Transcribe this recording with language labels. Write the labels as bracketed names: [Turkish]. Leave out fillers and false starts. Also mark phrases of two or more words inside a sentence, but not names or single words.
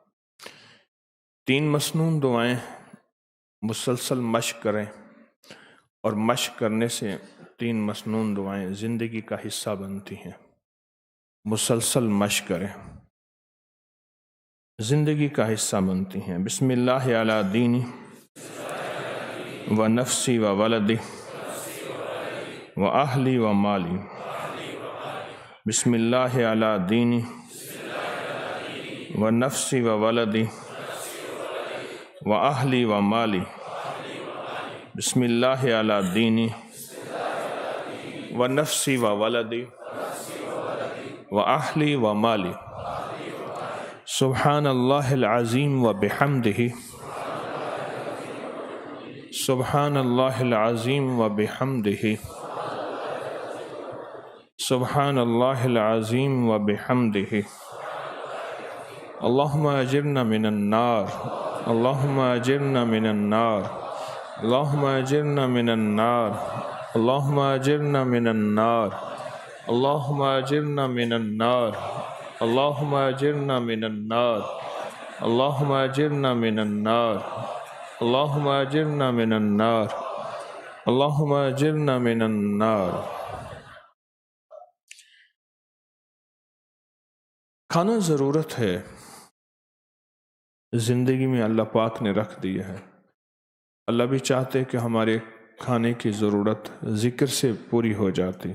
[Urdu] 3 مسنون دعائیں مسلسل مشق کریں، اور مشق کرنے سے 3 مسنون دعائیں زندگی کا حصہ بنتی ہیں۔ مسلسل مشق کریں، زندگی کا حصہ بنتی ہیں۔ [Arabic] بسم اللہ علی دینی و نفسی و ولدی و اہلی و مالی۔ بسم اللہ علی دینی و نفسی و ولدی و اہلی و مالی۔ بسم اللہ علی دینی و نفسی و ولدی و اہلی و مالی۔ سبحان اللہ العظیم و بحمدہ، سبحان اللہ العظیم و بحمدہ، سبحان اللہ العظیم و بحمدہ۔ اللہم اجرنا من النار، اللہم اجرنا من النار، اللہم اجرنا من النار، اللہم اجرنا من النار، اللہم اجرنا من النار، اللہم اجرنا من النار، اللہم اجرنا من النار، اللہم اجرنا من النار، اللہم اجرنا من النار۔ [Urdu] کھانا ضرورت ہے، زندگی میں اللہ پاک نے رکھ دیا ہے۔ اللہ بھی چاہتے کہ ہمارے کھانے کی ضرورت ذکر سے پوری ہو جاتی۔